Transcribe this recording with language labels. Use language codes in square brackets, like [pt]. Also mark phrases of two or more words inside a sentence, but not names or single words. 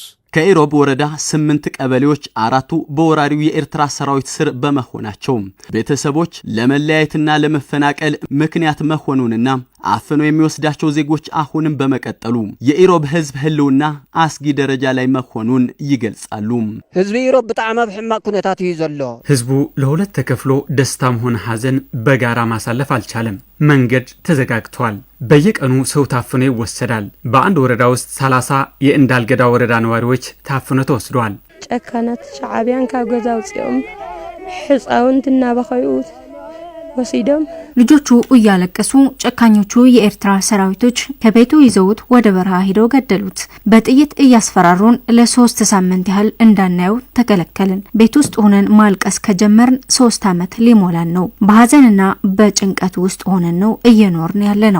[am] ከኢሮብ ወረዳ 8 ቀበሌዎች 4ቱ በወራሪው የኤርትራ ሰራዊት ስር በመሆናቸው ቤተሰቦች ለመለያየትና ለመፈናቀል ምክንያት መሆኑንና አፍኖ የሚወስዳቸው ዜጎች አሁንም በመቀጠሉ የኢሮብ ህዝብ ህልውና አስጊ ደረጃ ላይ መሆኑን ይገልጻሉ። [ti] ህዝቢ ኢሮብ በጣም በሕማቅ ኩነታት እዩ ዘሎ። [am] ህዝቡ ለሁለት ተከፍሎ ደስታም ሆነ ሐዘን በጋራ ማሳለፍ አልቻለም። መንገድ ተዘጋግቷል። በየቀኑ ሰው ታፍኖ ይወሰዳል። በአንድ ወረዳ ውስጥ 30 የእንዳልገዳ ወረዳ ነዋሪዎች ታፍኖ ተወስደዋል። [ti] ጨካናት ሻዕቢያን ካብ ገዛ ውፅኦም ህፃውንት እናበኸዩ ወሲደም [am] ልጆቹ እያለቀሱ ጨካኞቹ የኤርትራ ሰራዊቶች ከቤቱ ይዘውት ወደ በረሃ ሄደው ገደሉት። በጥይት እያስፈራሩን ለ3 ሳምንት ያህል እንዳናየው ተከለከልን። ቤት ውስጥ ሆነን ማልቀስ ከጀመርን 3 ዓመት ሊሞላን ነው። በሐዘንና በጭንቀት ውስጥ ሆነን ነው እየኖርን ያለ ነው።